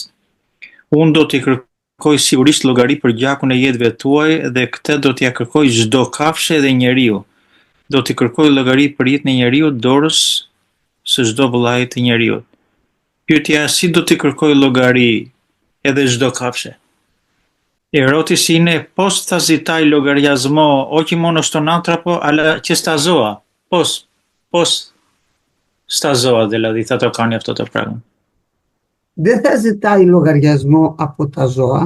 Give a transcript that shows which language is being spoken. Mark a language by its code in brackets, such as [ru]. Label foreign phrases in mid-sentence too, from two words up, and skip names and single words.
[sq] Unë do t'i kërkoj sigurisht llogari për gjakun e jetëve tuaj dhe këtë do t'ia kërkoj çdo kafshë dhe njeriu. Do t'i kërkoj llogari për jetën e njeriu dorës së çdo vëllai të njeriu. Pyetja si do t'i kërkoj llogari edhe çdo kafshë? [el] Ερώτηση πώς θα ζητάει λογαριασμό όχι μόνο στον άνθρωπο αλλά και στα ζώα. Πώς στα ζώα δηλαδή θα το κάνει αυτό το πράγμα. Δεν θα ζητάει λογαριασμό από τα ζώα.